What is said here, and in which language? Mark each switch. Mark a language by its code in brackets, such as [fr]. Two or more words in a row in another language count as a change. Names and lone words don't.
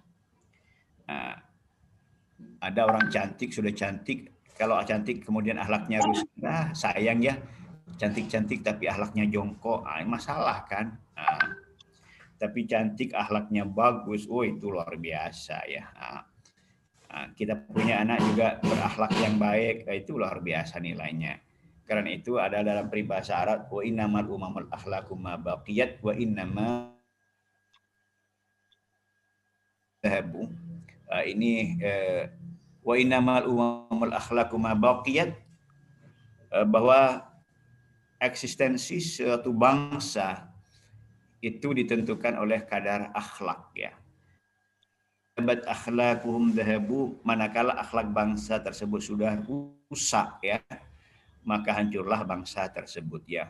[id] Nah, ada orang cantik, sudah cantik, kalau cantik kemudian akhlaknya rusak, nah sayang ya, cantik-cantik tapi akhlaknya jongkok, masalah kan. Nah, tapi cantik akhlaknya bagus, oh itu luar biasa ya. Kita punya anak juga berakhlak yang baik, itu luar biasa nilainya. Karena itu ada dalam peribahasa Arab, [ar] وإنما الأمم الأخلاق ما بقيت وإنما ذهبوا. Ini وإنما الأمم الأخلاق ما بقيت, [id] bahwa eksistensi suatu bangsa itu ditentukan oleh kadar akhlak ya. [ar] طابت أخلاقهم ذهبوا, [id] manakala akhlak bangsa tersebut sudah rusak ya, maka hancurlah bangsa tersebut ya.